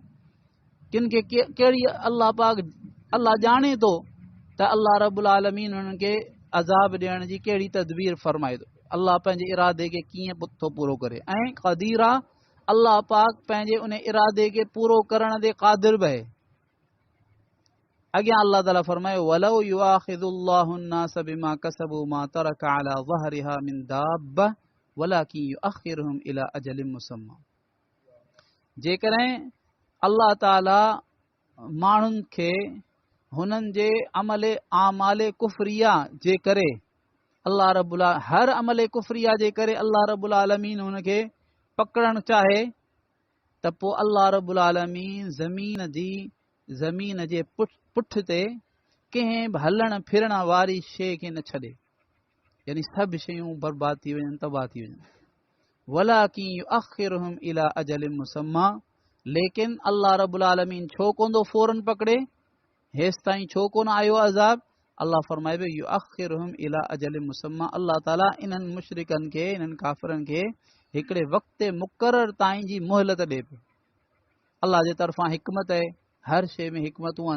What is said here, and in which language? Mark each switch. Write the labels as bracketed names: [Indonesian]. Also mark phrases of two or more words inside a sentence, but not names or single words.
[Sindhi] किन खे कहिड़ी अल्लाह पाक अल्लाह ॼाणे थो त अल्लाह रब्बुल आलमीन हुननि खे अज़ाब ॾियण जी कहिड़ी तदबीर फ़रमाए थो, अल्लाह पंहिंजे इरादे खे कीअं थो पूरो करे। ऐं क़दीरा, अल्लाह पाक पंहिंजे उन इरादे खे पूरो करण ते क़ादिर बि आहे। अॻियां अल्लाह ताला फरमायो, [Arabic] ولو يؤاخذ الله الناس بما كسبوا ما ترك على ظهرها من دابة ولكن يؤخرهم إلى أجل مسمى. [Sindhi] जेकॾहिं अल्लाह ताला माण्हुनि खे हुननि जे आमाले कुफरिया जे करे, अल्लाह रब्बुल हर अमले कुफरिया जे करे अल्लाह रब्बुल आलमीन हुनखे पकड़णु चाहे त पोइ अल्लाह रब्बुल आलमीन ज़मीन जे पुठ ते कंहिं बि हलण फिरण वारी शइ खे न छॾे, यानी सभु शयूं बर्बाद थी वञनि, तबाह थी वञनि। [Arabic] ولكن يؤخرهم إلى أجل مسمى, [Sindhi] लेकिन अल्लाह रब्बुल आलमीन छो कोन थो फौरन पकड़े, हेसि ताईं छो कोन आयो अज़ाब? अल्लाह फरमाए पियो [Arabic] يؤخرهم إلى أجل مسمى, [Sindhi] अल्लाह ताला इन्हनि मुशरिकनि खे, इन्हनि काफ़िरनि खे हिकिड़े वक़्त मुक़रर ताईं जी मोहलत ॾिए पियो। अल्लाह जे तरफ़ां हिकमत आहे, हर शइ में हिकमतूं आहिनि।